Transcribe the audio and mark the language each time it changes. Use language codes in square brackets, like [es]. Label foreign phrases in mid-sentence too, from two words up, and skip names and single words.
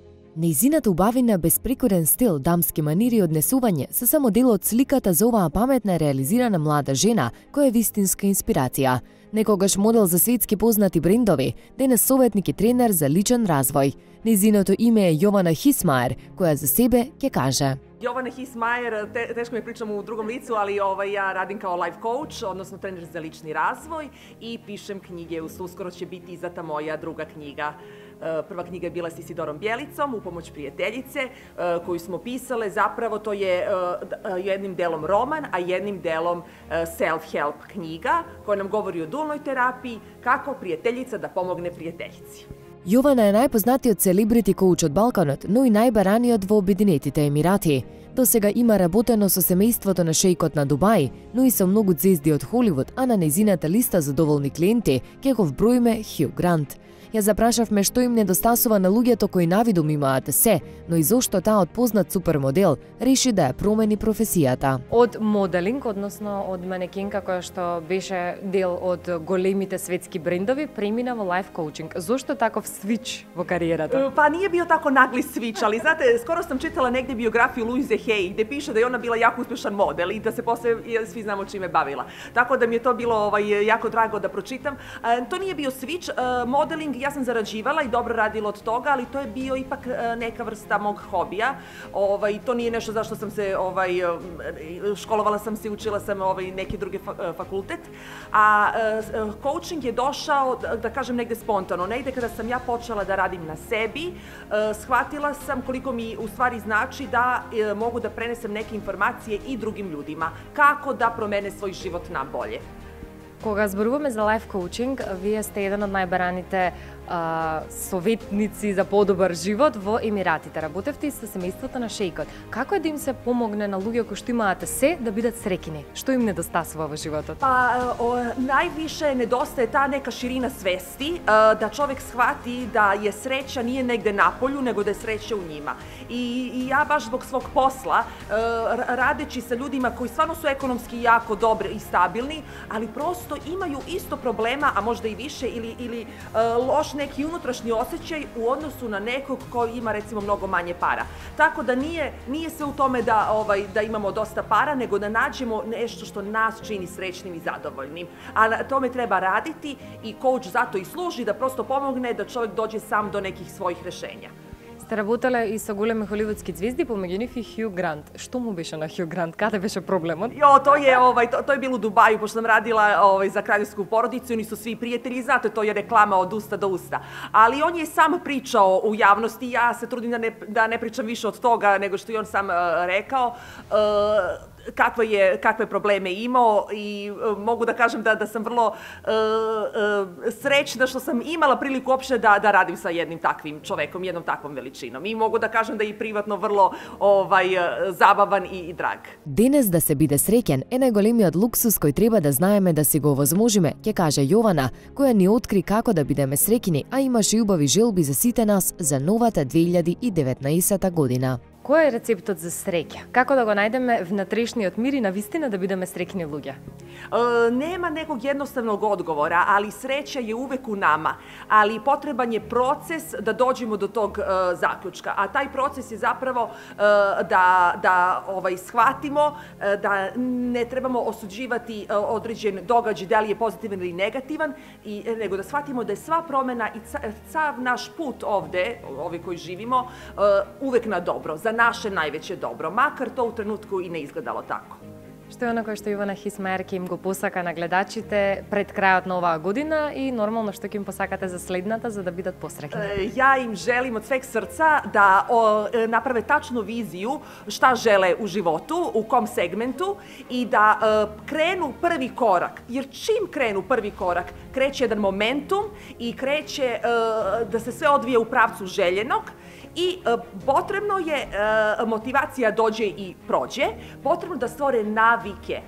[mk] Нејзината убавина, безпрекорен стил, дамски манири и однесување се само дел од сликата за оваа паметна реализирана млада жена, која е вистинска инспирација. Некогаш модел за светски познати брендови, денес советник и тренер за личен развој. Нејзиното име е Јована Хисмаер, која за себе ќе каже: [sr] Jovana Hismajer, teško mi pričam u drugom licu, ali ja radim kao [en] life coach, [sr] odnosno trener za lični razvoj i pišem knjige. Uskoro će biti izdata moja druga knjiga. Prva knjiga je bila s Isidorom Bjelicom, U pomoć prijateljice, koju smo pisale. Zapravo to je jednim delom roman, a jednim delom self-help knjiga koja nam govori o dualnoj terapiji, kako prijateljica da pomogne prijateljici. [mk] Јована е најпознатиот селебрити коуч од Балканот, но и најбараниот во Обединетите Емирати. До сега има работено со семејството на шејкот на Дубај, но и со многу звезди од Холивуд, а на нејзината листа за доволни клиенти ќе го вброиме Хју Грант. Ја запрашавме што им недостасува на луѓето кои навидум имаат се, но и зошто таа од познат супермодел реши да ја промени професијата. Од моделинг, односно од манекенка која што беше дел од големите светски брендови, премина во [en] life coaching. [mk] Зошто таков свич во кариерата? [sr] Pa nije bio tako nagli switch, ali znate, skoro sam čitala negdje biografiju Louise Hay, gdje piše da je ona bila jako uspješan model i da se posle svi znamo čime bavila. Tako da mi je to bilo jako drago da pročitam. To nije bio switch, modeling, ja sam zarađivala i dobro radila od toga, ali to je bio ipak neka vrsta mog hobija. To nije nešto zašto sam se, školovala sam se, učila sam neki drugi fakultet. A coaching je došao, da kažem, negde spontano. Negde kada sam ja počela da radim na sebi, shvatila sam koliko mi u stvari znači da mogu da prenesem neke informacije i drugim ljudima. Kako da promene svoj život na bolje. [mk] Кога зборуваме за [en] life coaching, [mk] вие сте еден од најбараните советници за подобар живот во Емиратите. Работевте и со семејството на шејкот. Како е да им се помогне на луѓе кои што имаат се да бидат среќни? Што им недостасува во животот? [sr] Pa najviše nedostaje ta neka širina svesti, da čovek shvati da je sreća nije negde napolju, nego da je sreća u njima. I ja baš zbog svog posla, radeći sa ljudima koji stvarno su ekonomski jako dobri i stabilni, ali prosto imaju isto problema, a možda i više, ili loš neki unutrašnji osjećaj u odnosu na nekog koji ima recimo mnogo manje para. Tako da nije sve u tome da imamo dosta para, nego da nađemo nešto što nas čini srećnim i zadovoljnim. A na tome treba raditi i coach zato i služi da prosto pomogne da čovjek dođe sam do nekih svojih rešenja. [mk] Сте работеле и со големи холивудски звезди, помеѓу нив и Хју Грант. Што му беше на Хју Грант? Каде беше проблемот? [sr] To je bilo u Dubaju, pošto sam radila za kraljevsku porodicu, oni su svi prijatelji, znate, to je reklama od usta do usta. Ali on je sam pričao u javnosti, ja se trudim da ne pričam više od toga nego što je on sam rekao, kakve probleme imao i mogu da kažem da sam vrlo srećna što sam imala priliku uopšte da radim sa jednim takvim čovekom, jednom takvom veličinom. I mogu da kažem da je i privatno vrlo zabavan i drag. [mk] Денес да се биде среќен е најголемиот луксус кој треба да знаеме да си го овозможиме, ќе каже Јована, која ни откри како да бидеме среќни, а имаше и убави желби за сите нас за новата 2019 година. Кој е рецептот за среќа? Како да го најдеме внатрешниот мир и навистина да бидеме среќни луѓе? [sr] Nema nekog jednostavnog odgovora, ali sreća je uvek u nama, ali potreban je proces da dođemo do tog zaključka, a taj proces je zapravo da shvatimo da ne trebamo osuđivati određen događaj, da li je pozitivan ili negativan, nego da shvatimo da je sva promena i sav naš put ovde, ovi koji živimo, uvek na dobro, za naše najveće dobro, makar to u trenutku i ne izgledalo tako. [mk] Што е оно што Јована Хисмаер ќе им го посака на гледачите пред крајот на оваа година и нормално што ќе им посакате за следната за да бидат посреќни? [sr] Ja im želim od sveg srca da naprave tačnu viziju šta žele u životu, u kom segmentu i da krenu prvi korak. Jer čim krenu prvi korak, kreće jedan momentum i kreće da se sve odvije u pravcu željenog i potrebno je, motivacija dođe i prođe, potrebno da stvore navike.